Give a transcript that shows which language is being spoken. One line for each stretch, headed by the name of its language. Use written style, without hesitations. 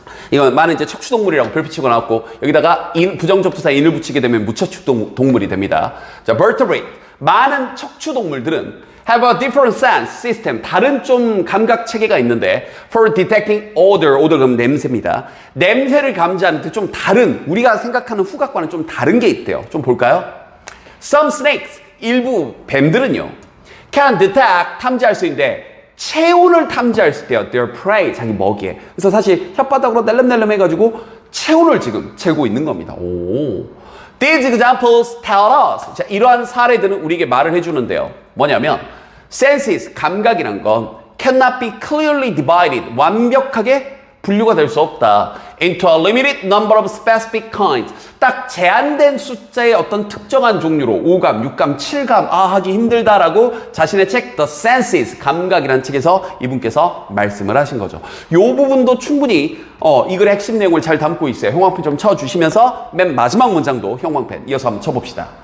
Korean: 이건 많은 이제 척추동물이라고 별표치고 나왔고 여기다가 부정접두사 인을 붙이게 되면 무척추 동물이 됩니다.
English: 자, vertebrate.
Korean: 많은 척추동물들은
English: have a different sense system.
Korean: 다른 좀 감각 체계가 있는데
English: for detecting odor.
Korean: odor 그럼 냄새입니다. 냄새를 감지하는 데 좀 다른 우리가 생각하는 후각과는 좀 다른 게 있대요. 좀 볼까요?
English: Some snakes.
Korean: 일부 뱀들은요.
English: can detect.
Korean: 탐지할 수 있는데 체온을 탐지할 수 있대요.
English: Their prey,
Korean: 자기 먹이에. 그래서 사실 혓바닥으로 낼름낼름 해가지고 체온을 지금 재고 있는 겁니다.
English: These examples tell us.
Korean: 자, 이러한 사례들은 우리에게 말을 해주는데요. 뭐냐면
English: senses,
Korean: 감각이란 건
English: cannot be clearly divided.
Korean: 완벽하게 분류가 될 수 없다.
English: into a limited number of specific kinds.
Korean: 딱 제한된 숫자의 어떤 특정한 종류로 5감, 6감, 7감 하기 힘들다라고 자신의 책 The Senses, 감각이라는 책에서 이분께서 말씀을 하신 거죠. 이 부분도 충분히 이 글의 핵심 내용을 잘 담고 있어요. 형광펜 좀 쳐주시면서 맨 마지막 문장도 형광펜 이어서 한번 쳐봅시다.